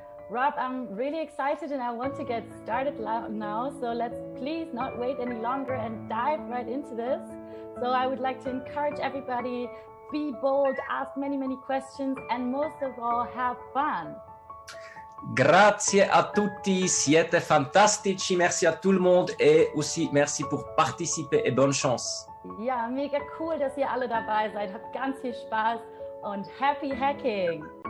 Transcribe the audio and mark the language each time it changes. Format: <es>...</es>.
<en>Rob, I'm really excited and I want to get started now. So let's please not wait any longer and dive right into this. So I would like to encourage everybody, be bold, ask many, many questions, and most of all, have fun.</en> <it>Grazie a tutti, siete fantastici,</it> <fr>merci à tout le monde et aussi merci pour participer et bonne chance.</fr> <de>Ja, mega cool, dass ihr alle dabei seid. Habt ganz viel Spaß und</de> <en>happy hacking!</en>